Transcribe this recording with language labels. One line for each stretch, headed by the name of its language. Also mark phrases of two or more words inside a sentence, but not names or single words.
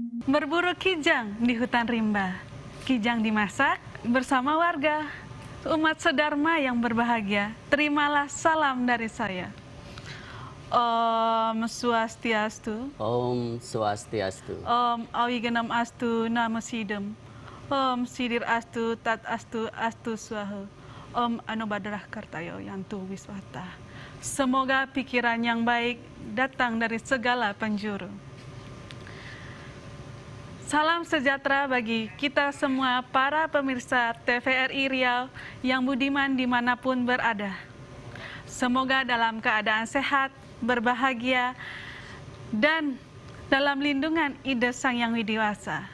Indonesian: Berburu kijang di hutan rimba. Kijang dimasak bersama warga. Umat sedharma yang berbahagia, terimalah salam dari saya.
Sanskrit: ॐ स्वस्ति अस्तु. ॐ स्वस्ति अस्तु. ॐ अविघ्नम् अस्तु नमो सिद्धम्। ॐ सिद्धिर् अस्तु तद् अस्तु अस्तु स्वाहा. ॐ आनो भद्राः क्रतवो यन्तु विश्वतः.
Indonesian: Semoga pikiran yang baik datang dari segala penjuru. Salam sejahtera bagi kita semua para pemirsa TVRI Riau yang budiman dimanapun berada. Semoga dalam keadaan sehat, berbahagia, dan dalam lindungan Ida Sang Yang Widiwasa.